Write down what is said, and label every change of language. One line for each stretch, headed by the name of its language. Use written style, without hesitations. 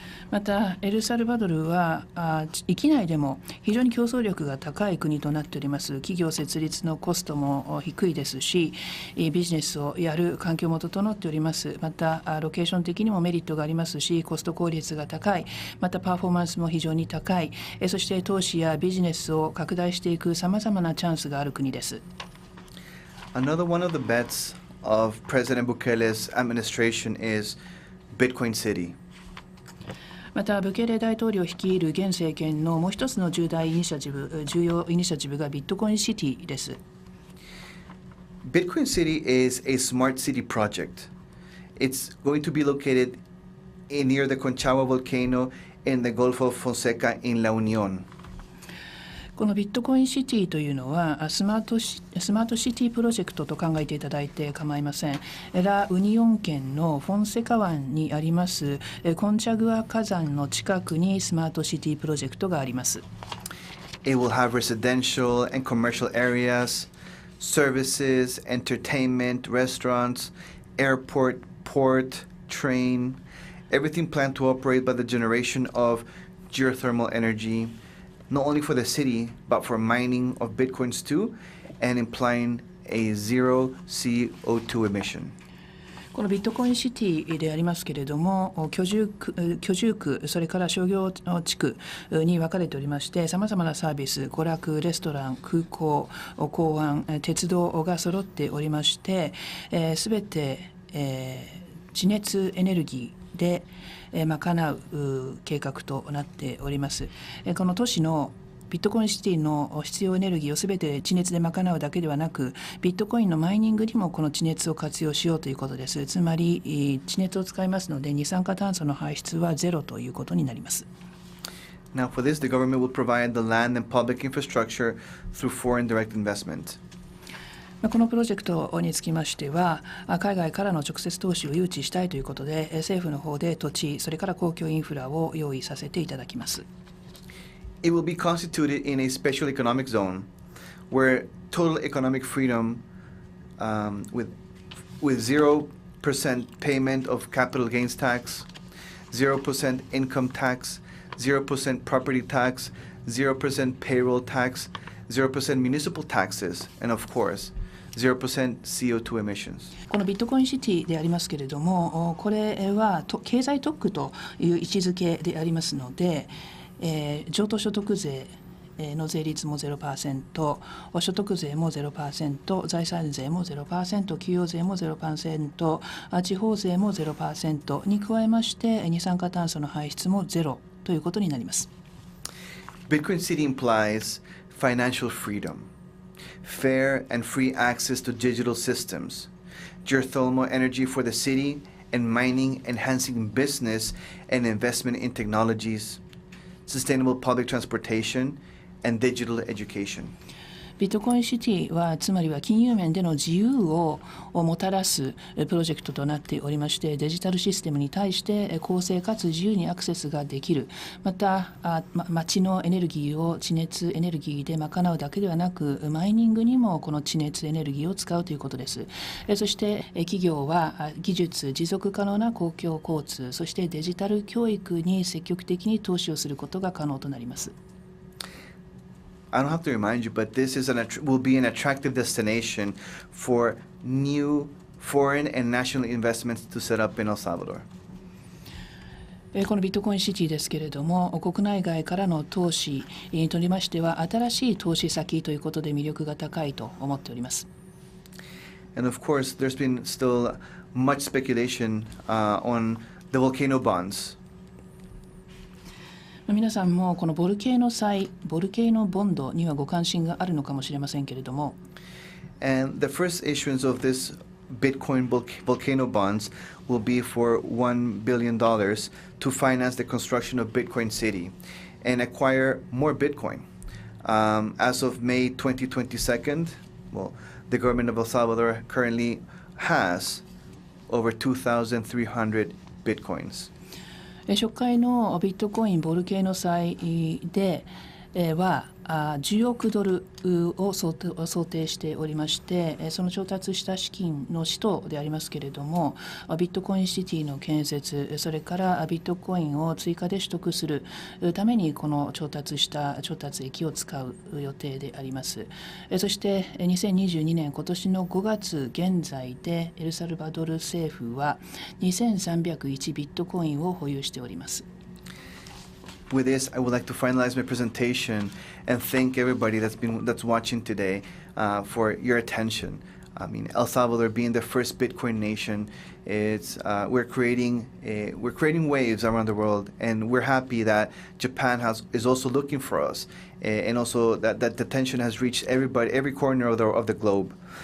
Japanese: またエルサルバドルは域内でも非常に競争力が高い国となっております。企業設立のコストも低いですし、ビジネスをやる環境も整っております。またロケーション的にもメリットがありますし、コスト効率が高い、またパフォーマンスも非常に高い、そして投資やビジネスを拡大していくさまざまなチャンスがある国です。
English: Another one of the bets of President Bukele's administration is Bitcoin City.
Japanese: またブケレ大統領率いる現政権のもう一つの重要イニシアチブがビットコインシティです。
English: Bitcoin City is a smart city project. It's going to be located near the Conchagua volcano in the Gulf of Fonseca in La Unión.
Japanese: このビットコインシティというのはスマートシティプロジェクトと考えていただいて構いません。ラ・ウニオン県のフォンセカ湾にありますコンチャグア火山の近くにスマートシティプロジェクトがあります。
English: It will have residential and commercial areas, services, entertainment, restaurants, airport, port, train, everything planned to operate by the generation of geothermal energy.Not only for the city, but for mining of bitcoins too, and implying a zero CO2 emission.
Japanese: このビットコインシティでありますけれども、居住区、それから商業地区に分かれておりまして、さまざまなサービス、娯楽、レストラン、空港、港湾、鉄道が揃っておりまして、すべて、地熱エネルギーで賄う計画となっております。この都市のビットコインシティの必要エネルギーをすべて地熱で賄うだけではなく、ビットコインのマイニングにもこの地熱を活用しようということです。つまり地熱を使いますので二酸化炭素の排出はゼロということになります。
English: Now for this, the government will provide the land and public infrastructure through foreign direct investment.
Japanese: このプロジェクトにつきましては、海外からの直接投資を誘致したいということで、政府の方で土地、それから公共インフラを用意させていただきます。
English: It will be constituted in a special economic zone where total economic freedom with 0% payment of capital gains tax, 0% income tax, 0% property tax, 0% payroll tax, 0% municipal taxes, and of course, 0% CO2 emissions.
Japanese: このビットコインシティでありますけれども、これは経済特区という位置づけでありますので、譲渡所得税の税率も 0%、所得税も 0%、財産税も 0%、給与税も 0%、地方税も 0% に加えまして二酸化炭素の排出もゼロということになります。
English: Bitcoin City implies financial freedom, fair and free access to digital systems, geothermal energy for the city, and mining enhancing business and investment in technologies, sustainable public transportation, and digital education.
Japanese: ビットコインシティはつまりは金融面での自由をもたらすプロジェクトとなっておりまして、デジタルシステムに対して公正かつ自由にアクセスができる、また町のエネルギーを地熱エネルギーで賄うだけではなく、マイニングにもこの地熱エネルギーを使うということです。そして企業は技術、持続可能な公共交通、そしてデジタル教育に積極的に投資をすることが可能となります。
English: I don't have to remind you, but this will be an attractive destination for new foreign and national investments to set up in El Salvador.
Japanese: このビットコインシティですけれども、国内外からの投資にとりましては、新しい投資先ということで魅力が高いと思っております。
English: And of course, there's been still much speculation on the volcano bonds.
Japanese: 皆さんもこのボルケーノボンドにはご関心があるのかもしれませんけれども、
English: And the first issuance of this Bitcoin volcano bonds will be for $1 billion to finance the construction of Bitcoin City and acquire more Bitcoin. As of May 2022, well, the government of El Salvador currently has over 2,300 Bitcoins.
Japanese: 初回のビットコインボルケーノ債では10億ドルを想定しておりまして、その調達した資金の使途でありますけれども、ビットコインシティの建設、それからビットコインを追加で取得するためにこの調達益を使う予定であります。そして2022年今年の5月現在でエルサルバドル政府は2301ビットコインを保有しております。
English: With this, I would like to finalize my presentation and thank everybody that's watching today for your attention. I mean, El Salvador being the first Bitcoin nation, we're creating waves around the world, and we're happy that Japan is also looking for us, and also that the attention has reached every corner of the globe.